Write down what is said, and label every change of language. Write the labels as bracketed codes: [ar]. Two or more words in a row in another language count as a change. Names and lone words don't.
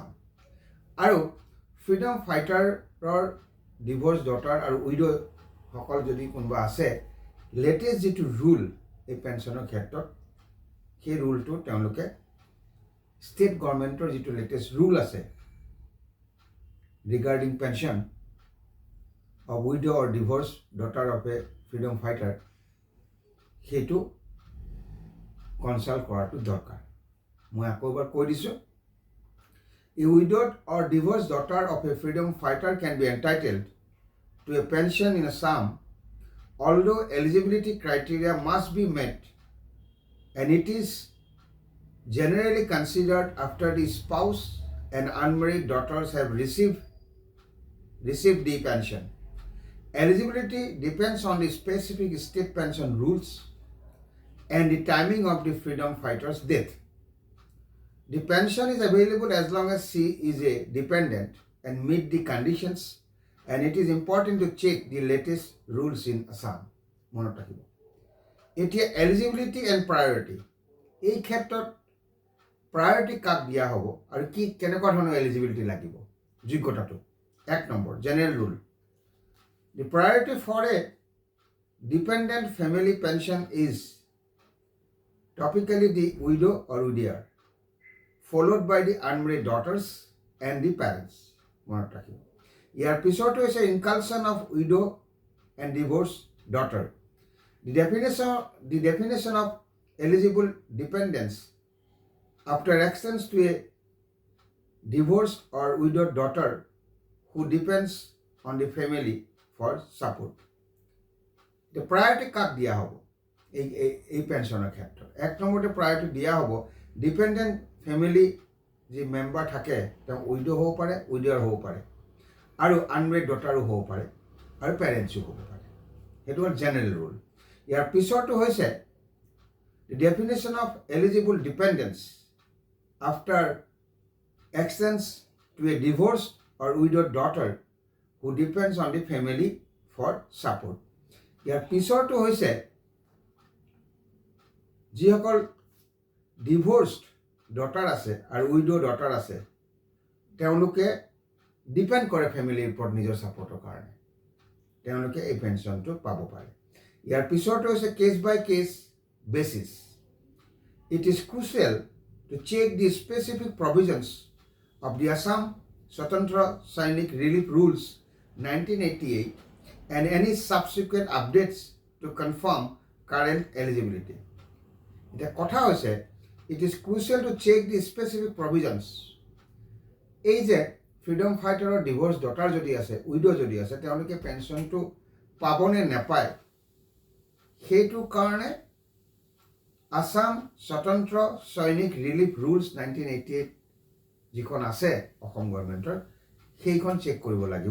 [as] আৰু [en] freedom fighter's divorce daughter [as] আৰু উইডো সকল যদি কোনোবা আছে, লেটেষ্ট যিটো ৰুল এই পেনশ্যনৰ ক্ষেত্ৰত সেই ৰুলটো তেওঁলোকে [en] state government's [as] যিটো [en] latest rule [as] আছে [en] regarding pension of widow or divorced daughter of a freedom fighter [as] সেইটো কনসাল্ট কৰাটো দৰকাৰ। মই আকৌ এবাৰ কৈ দিছোঁ, [en] a widowed or divorced daughter of a freedom fighter can be entitled to a pension in Assam, although eligibility criteria must be met, and it is generally considered after the spouse and unmarried daughters have received the pension. Eligibility depends on the specific state pension rules and the timing of the freedom fighter's death. The pension is available as long as she is a dependent and meet the conditions, and it is important to check the latest rules in Assam. [as] মনত ৰাখিব। এতিয়া [en] eligibility and priority, [as] এই ক্ষেত্ৰত প্ৰায়ৰিটি কাক দিয়া হ'ব আৰু কি কেনেকুৱা ধৰণৰ এলিজিবিলিটি লাগিব যোগ্যতাটো। 1 নম্বৰ [en] general rule, the priority for a dependent family pension is typically the widow or widower, followed by the unmarried daughters and the parents. [as] মনত ৰাখিব। ইয়াৰ পিছতো হৈছে [en] inclusion of widow and divorce daughter. The definition of eligible dependence after extends to a divorced or widowed daughter who depends on the family for support. The priority [as] কাক দিয়া হ'ব এই পেঞ্চনৰ ক্ষেত্ৰত? 1 নম্বৰতে প্ৰায়ৰিটি দিয়া হ'ব [en] dependent family [as] যি মেম্বাৰ থাকে, তেওঁ উইডো হ'ব পাৰে, উইডোৱাৰ হ'ব পাৰে, আৰু [en] unmarried daughter [as] হ'ব পাৰে, আৰু পেৰেণ্টছো হ'ব পাৰে। সেইটো হ'ল [en] general rule. [as] ইয়াৰ পিছৰটো হৈছে [en] the definition of eligible dependence after extends to a divorced or widowed daughter who depends on the family for support. [as] ইয়াৰ পিছৰটো হৈছে যিসকল [en] divorced daughter [as] আছে আৰু [en] widow daughter [as] আছে, তেওঁলোকে ডিপেণ্ড কৰে ফেমিলিৰ ওপৰত নিজৰ ছাপোৰ্টৰ কাৰণে, তেওঁলোকে এই পেঞ্চনটো পাব পাৰে। ইয়াৰ পিছৰটো হৈছে [en] case by case basis. It is crucial to check the specific provisions of the Assam Swatantra Sainik Relief Rules 1988 and any subsequent updates to confirm current eligibility. [as] এতিয়া কথা হৈছে, [en] it is crucial to check the specific provisions. [as] এই যে [en] freedom fighter's divorce daughter [as] যদি আছে, উইডো যদি আছে, তেওঁলোকে পেঞ্চনটো পাবনে নাপায়, সেইটো কাৰণে আসাম স্বতন্ত্ৰ সৈনিক ৰিলিফ ৰুলছ 1988 যিখন আছে অসম গভৰ্ণমেণ্টৰ, সেইখন চেক কৰিব লাগিব।